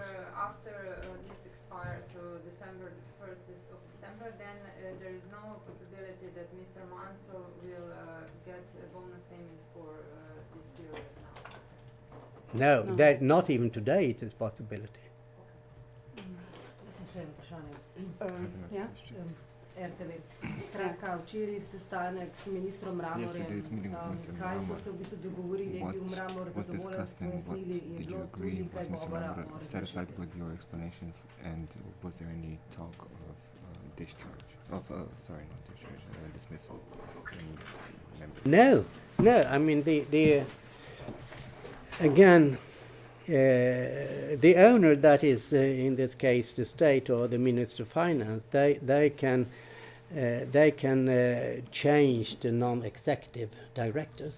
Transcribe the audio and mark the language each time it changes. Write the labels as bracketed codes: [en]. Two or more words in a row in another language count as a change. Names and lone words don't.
[en] After this expires, so December, 1st of December, then there is no possibility that Mr. Manso will get a bonus payment for this period now. No, that not even today it is possibility. [sl] Jaz sem še eno vprašanje. Ja? RTV. Skratka, včeraj sestanek s ministrom Mramorjem, kaj so se v bistvu dogovorili, je bil Mramor zadovoljen s pojasnili, je bilo tudi kaj govora o [en] satisfied with your explanations, and was there any talk of discharge? Sorry, not discharge, dismissal. No. I mean again, the owner, that is in this case the state or the Minister of Finance, they can change the non-executive directors.